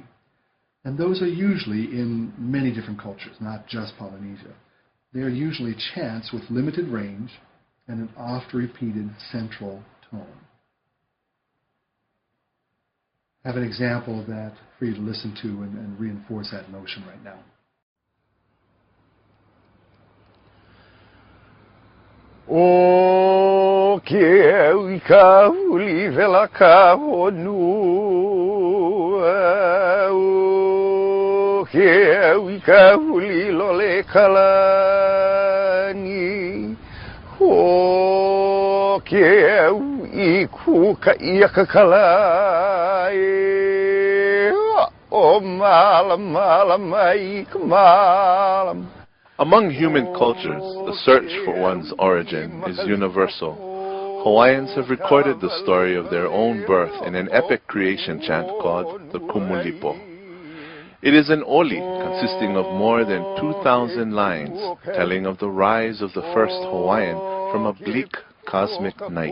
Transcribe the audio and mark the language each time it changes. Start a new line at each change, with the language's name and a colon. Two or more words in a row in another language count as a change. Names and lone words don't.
English: And those are usually in many different cultures, not just Polynesia. They are usually chants with limited range and an oft-repeated central tone. I have an example of that for you to listen to and reinforce that notion right now.
Hawaiian: O ke ui ka huli vela ka honu, o ke ui ka huli lole kalani, o ke ui ku ka ia ka kalai, o malam malam ai ka malam.
English: Among human cultures, the search for one's origin is universal. Hawaiians have recorded the story of their own birth in an epic creation chant called the Kumulipo. It is an oli consisting of more than 2,000 lines telling of the rise of the first Hawaiian from a bleak cosmic night.